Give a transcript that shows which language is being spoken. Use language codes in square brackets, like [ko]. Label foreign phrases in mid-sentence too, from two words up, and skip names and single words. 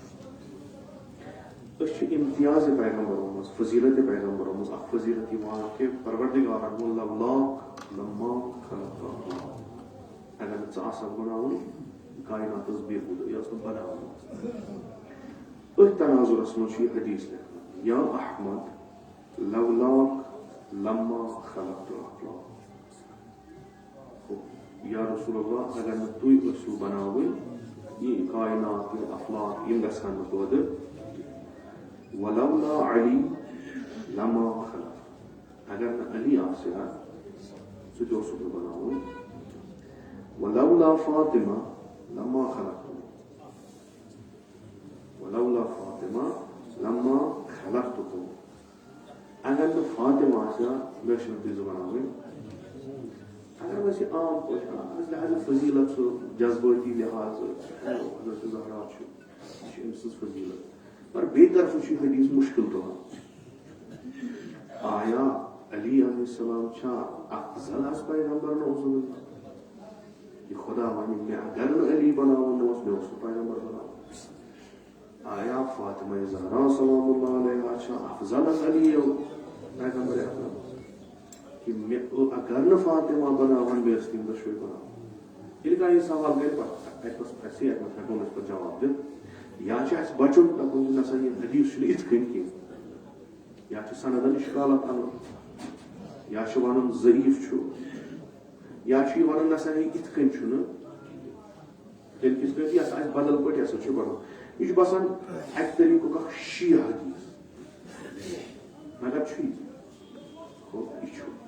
[ks] أسۍ چھِ امتیاز پیغمبرو منٛز فضیلت پیغمبرو منٛز اکھ فضیلت یِوان کہ پروردگارن ووٚن [ar] لولاک لما خلق [ks] اگر نہٕ ژٕ آسکھ بناوُن کاینات ٲس بے ہُد یہِ ٲس نہٕ بناوٕنۍ أتھۍ تناظُرس منٛز چھُ یہِ حدیث لیکھنہٕ [ar] یا احمد لولاک لما خلقت الافلاق یا رسول اللہ [ks] اگر نہٕ تُہۍ ٲسِو بناوٕنۍ یہِ کاینات یہِ افلاق یِم گژھن نہٕ پٲدٕ [ar] ولولا علی لما خلق [ks] اگر نہٕ علی آسہِ ہا سُہ تہِ اوسُکھ نہٕ بناوُن [ar] ولولا فاطمہ لما خلقتم ولولا فاطمہ لما خلقتكم [ks] اگر نہٕ فاطمہ آسہِ ہا مےٚ چھِنہٕ تہِ زٕ بناوٕنۍ اگر وۄنۍ یہِ عام پٲٹھۍ لہٰذا فضیلت سُہ جذبٲتی لحاظ حضرت زہرا چھُ یہِ چھِ أمۍ سٕنٛز فضیلت مگر بیٚیہِ طرفہٕ چھُ یہِ حدیث مُشکِل تُلان آیا علی [ar] علیہ السلام [ks] چھا [fa] افضل از [ks] پیغمبرن اوسمُت یہِ خۄدا وَنہِ مےٚ اگر نہٕ علی بناوُن اوس مےٚ اوس نہٕ پیغمبر بناوُن آیا فاطمہ زہرا [ar] سلام اللہ [ks] علیہا چھا [fa] افضل از [ks] علی پیغمبر اکرم کہ مےٚ اگر نہٕ فاطمہ بناوہن مےٚ ٲسۍ تِم دۄشوے بناوٕنۍ ییٚلہِ کانٛہہ یہِ سوال کرِ پتہٕ اَتہِ اوس اَسہِ اَتہِ منٛز ہٮ۪کو نہٕ أسۍ پتہٕ جواب دِتھ یا چھُ اَسہِ بچُن دَپُن نسا یہِ حدیث چھُنہٕ یِتھ کٔنۍ کینٛہہ یا چھِ سندن اِشکالات اَنُن یا چھِ وَنُن ضعیٖف چھُ یا چھُ یہِ وَنُن نسا یِتھ کٔنۍ چھُنہٕ تیٚلہِ کِتھ کٔنۍ یہِ ہسا آسہِ بدل پٲٹھۍ یہِ ہسا چھُ بَنُن یہِ چھُ باسان اَکہِ طریٖقُک اکھ شیعہ حدیٖث مگر چھُ یہِ چھُ